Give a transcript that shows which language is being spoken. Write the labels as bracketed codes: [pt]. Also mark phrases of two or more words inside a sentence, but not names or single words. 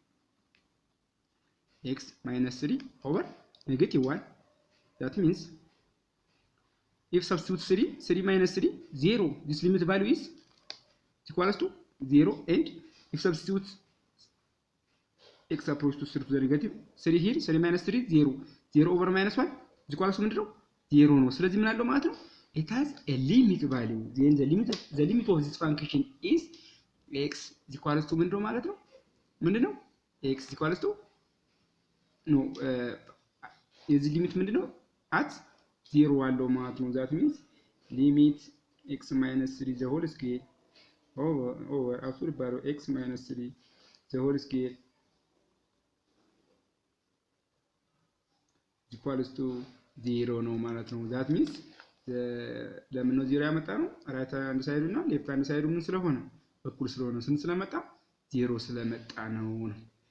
[en] x minus 3 over negative 1 that means if substitute 3 minus 3 0 this limit value is equals to 0 and if substitute x approaches to 3 to the negative 3 here 3 minus 3 0 over minus 1 is equals to [am] ምንድነው 0 ነው ስለዚህ ምን አለው ማለት ነው [en] it has a limit value then the limit of this function is x is equals to ምንድነው x is equals to no [am] የዚህ ሊሚት ምንድነው [en] at 0 [am] አለው ማለት ነው [en] that means limit x minus 3 the whole square over absolute value x minus 3 the whole square equals to 0 [am] ነው ማለት ነው [en] that means [am] ለምን ነው 0 ያመጣ ነው [en] right hand side [am] እና [en] left hand side [am] ምን ስለሆነ እኩል ስለሆነ ስንት ስለመጣ 0 ስለመጣ ነው